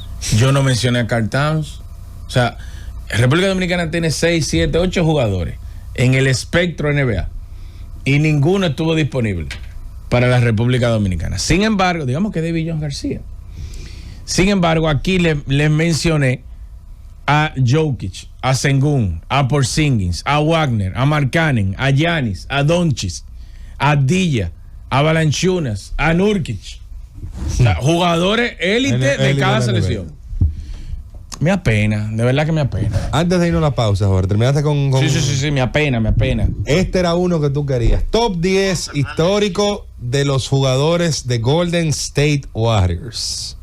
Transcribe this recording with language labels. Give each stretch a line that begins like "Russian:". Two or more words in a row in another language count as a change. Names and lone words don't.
Spanish: Yo no mencioné a Karl Towns. O sea, República Dominicana tiene 6, 7, 8 jugadores en el espectro NBA y ninguno estuvo disponible para la República Dominicana. Sin embargo, digamos que David Jones García. Sin embargo, aquí les mencioné a Jokic, a Sengun, a Porzingis, a Wagner, a Markkanen, a Giannis, a Doncic, a Avdija, a Valanciunas, a Nurkic. O sea, jugadores élite de cada selección. Me apena, de verdad que me apena. Antes de irnos a la pausa, Jorge, terminaste con... Sí, me apena. Este era uno que tú querías. Top 10 histórico de los jugadores de Golden State Warriors.